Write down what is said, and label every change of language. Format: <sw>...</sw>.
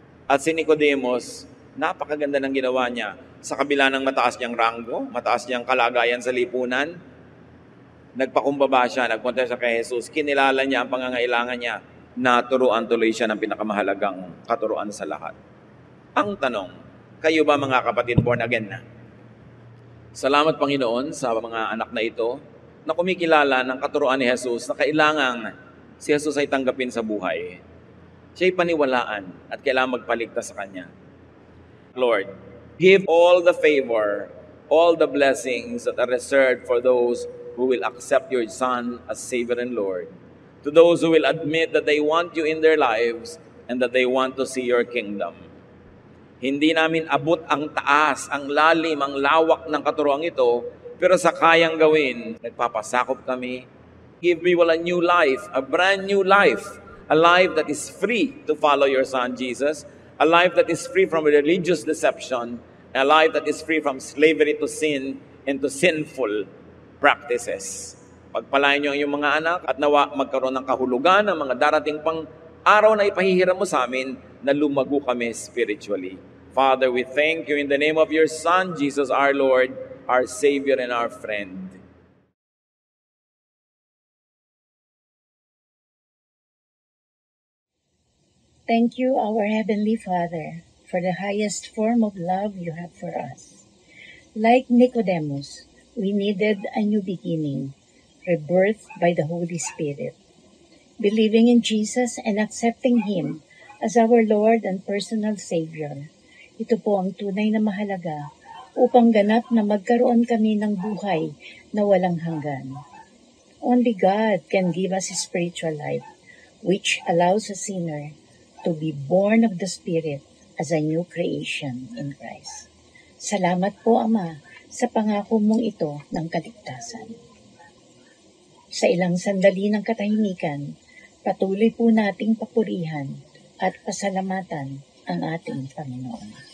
<tl>At si Nicodemus, napakaganda ng ginawa niya. Sa kabila ng mataas niyang ranggo, mataas niyang kalagayan sa lipunan, nagpakumbaba siya, nagpunta siya kay Jesus, kinilala niya ang pangangailangan niya, naturuan tuloy siya ng pinakamahalagang katuruan sa lahat. Ang tanong, kayo ba mga kapatid born again na? Salamat Panginoon sa mga anak na ito na kumikilala ng katuruan ni Jesus na kailangang si Jesus ay tanggapin sa buhay. Siya'y paniwalaan at kailangan magpaligtas sa Kanya.</tl> <en>Lord, give all the favor, all the blessings that are reserved for those who will accept your Son as Savior and Lord. To those who will admit that they want you in their lives and that they want to see your kingdom.</en> <tl>Hindi namin abot ang taas, ang lalim, ang lawak ng katuruang ito, pero sa kayang gawin, nagpapasakop kami.</tl> <en>Give people a new life, a brand new life, a life that is free to follow your Son Jesus, a life that is free from religious deception, a life that is free from slavery to sin and to sinful practices.</en> <tl>Pagpalain niyo ang iyong mga anak at nawa magkaroon ng kahulugan ng mga darating pang araw na ipahihiram mo sa amin na lumago kami spiritually.</tl> <en>Father, we thank you in the name of your Son, Jesus our Lord, our Savior and our friend. Thank you, our Heavenly Father, for the highest form of love you have for us. Like Nicodemus, we needed a new beginning, rebirth by the Holy Spirit. Believing in Jesus and accepting Him as our Lord and personal Savior,</en> <tl>ito po ang tunay na mahalaga upang ganap na magkaroon kami ng buhay na walang hanggan.</tl> <en>Only God can give us a spiritual life, which allows a sinner to be born of the Spirit as a new creation in Christ.</en> <tl>Salamat po, Ama, sa pangako mong ito ng kaligtasan. Sa ilang sandali ng katahimikan, patuloy po nating papurihan at pasalamatan ang ating Panginoon.</tl>